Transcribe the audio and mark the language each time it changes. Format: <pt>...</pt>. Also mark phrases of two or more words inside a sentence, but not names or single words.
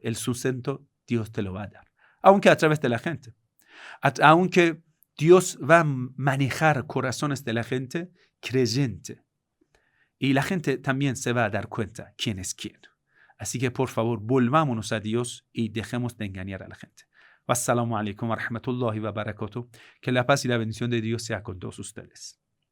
<es>El sustento Dios te lo va a dar. Aunque a través de la gente. Aunque Dios va a manejar corazones de la gente creyente. Y la gente también se va a dar cuenta quién es quién. Así que por favor, volvámonos a Dios y dejemos de engañar a la gente.</es> <ar>والسلام عليكم ورحمة الله وبركاته.</ar> <es>Que la paz y la bendición de Dios sea con todos ustedes.</es>